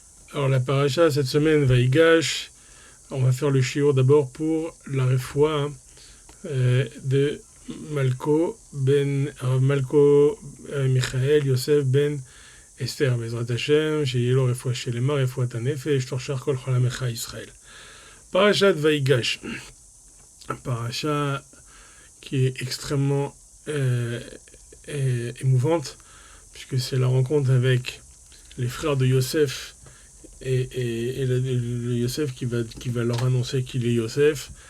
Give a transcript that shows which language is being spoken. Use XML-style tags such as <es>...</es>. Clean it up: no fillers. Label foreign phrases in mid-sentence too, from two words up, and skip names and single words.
<fr>Alors la paracha cette semaine va Vaïgash. On va faire le shiur d'abord pour la refoua de Malko Michael Yosef ben Esther</fr> <he>בעזרת השם, שיהיה לו רפואה שלמה, רפואת הנפש, תוך שאר כל חלמך ישראל.</he> <fr>Parachat Vaïgash, paracha qui est extrêmement émouvante, puisque c'est la rencontre avec les frères de Yosef et le Yosef qui va leur annoncer qu'il est Yosef.</fr>